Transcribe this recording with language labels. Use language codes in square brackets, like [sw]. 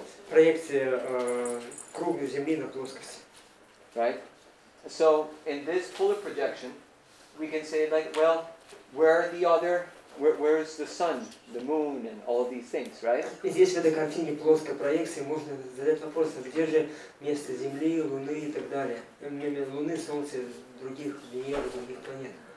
[ru] проекция круглой Земли на плоскость. [en] Right? So in this polar projection, we can say like, well, where are the other? Where's the sun, the moon, and all of these things, right? [ru] И здесь в этой картине плоской проекции можно задать вопрос, где же место Земли, Луны и так далее, Луны, Солнца, других Венеры, других планет.